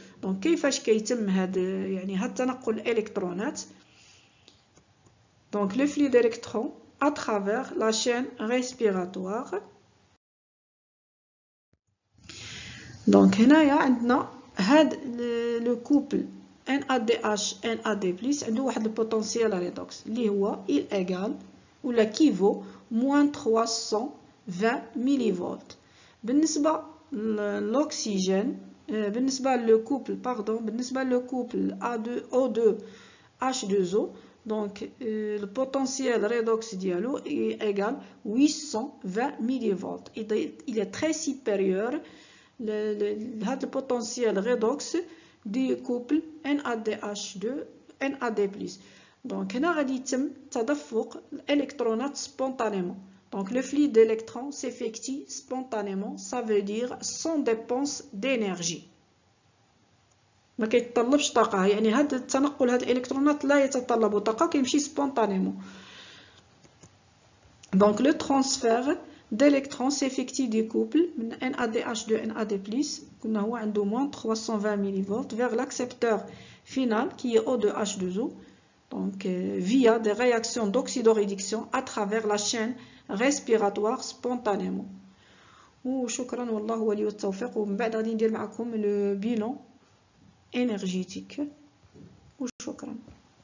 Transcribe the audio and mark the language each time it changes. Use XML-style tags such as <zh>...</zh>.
<ar>دونك كيفاش كيتم هاد يعني هاد تنقل الالكترونات؟ دونك</ar> <fr>لو فلو d'électrons à travers la chaîne respiratoire.</fr> <ar>دونك هنايا عندنا هاد لو كوبل NADH NAD+ عنده واحد البوتنسيال ريدوكس اللي هو</ar> <fr>il égal</fr> <ar>ولا كيفو</ar> <fr>moins 320</fr> <ar>مليفولت. بالنسبة للأكسجين بالنسبة للكوبل بالنسبة للكوبل O2H2O</ar> <fr>donc le potentiel redox</fr> <ar>ديالو</ar> <fr>est égal 820 millivolts. Il est très supérieur</fr> <ar>هذا البوتنسيال</ar> <fr>redox du couple NADH2 NAD+.</fr> <ar>donc هنا غادي يتم تدفق الالكترونات spontanément.</ar> <fr>donc le flux d'électrons s'effectue spontanément, ça veut dire sans dépense d'énergie.</fr> <ar>ما كيتطلبش طاقة، يعني هذا التنقل هاد الالكترونات لا يتطلب طاقة، كيمشي spontanément.</ar> <fr>donc le transfert d'électrons s'effectue du couple من NADH2 NAD+</fr> <ar>قلنا هو عنده</ar> <fr>moins 320 مليفولت vers l'accepteur final qui est O2H2O donc via des réactions d'oxydoréduction à travers la chaîne respiratoire spontanément.</fr> <ar>وشكرا والله ولي التوفيق. ومن بعد غادي ندير معكم</ar> <fr>le bilan énergétique</fr> <ar>وشكرا.</ar>